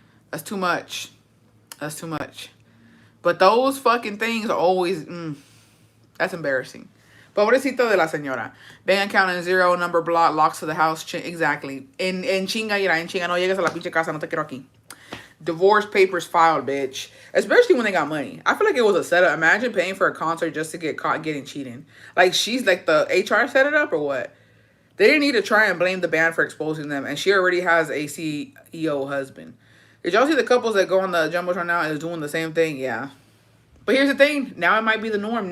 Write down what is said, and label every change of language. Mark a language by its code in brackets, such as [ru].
[en] That's too much. That's too much. But those fucking things are always, that's embarrassing. [es] Pobrecito de la señora. [en] Bank account in zero, number block, locks to the house. Exactly. [es] En chinga, en chinga, no llegas a la pinche casa, no te quiero aquí. [en] Divorce papers filed, bitch. Especially when they got money. I feel like it was a setup. Imagine paying for a concert just to get caught getting cheating. Like, she's like the HR set it up or what? They didn't need to try and blame the band for exposing them. And she already has a CEO husband. Did y'all see the couples that go on the Jumbotron now is doing the same thing? Yeah. But here's the thing. Now it might be the norm.